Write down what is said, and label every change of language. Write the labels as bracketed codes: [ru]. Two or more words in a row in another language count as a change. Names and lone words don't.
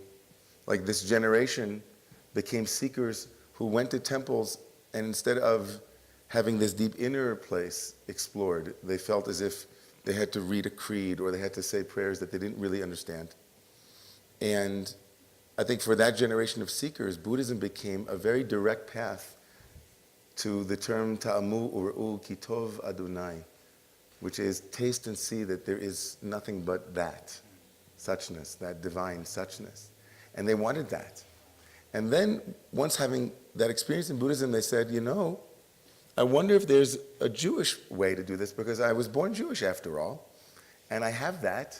[en] Like this generation became seekers who went to temples, and instead of having this deep inner place explored, they felt as if they had to read a creed or they had to say prayers that they didn't really understand. And I think for that generation of seekers, Buddhism became a very direct path to the term [he] טעמו וראו כי טוב אדוני, [en] which is taste and see that there is nothing but that suchness, that divine suchness. And they wanted that. And then once having that experience in Buddhism, they said, I wonder if there's a Jewish way to do this, because I was born Jewish after all, and I have that.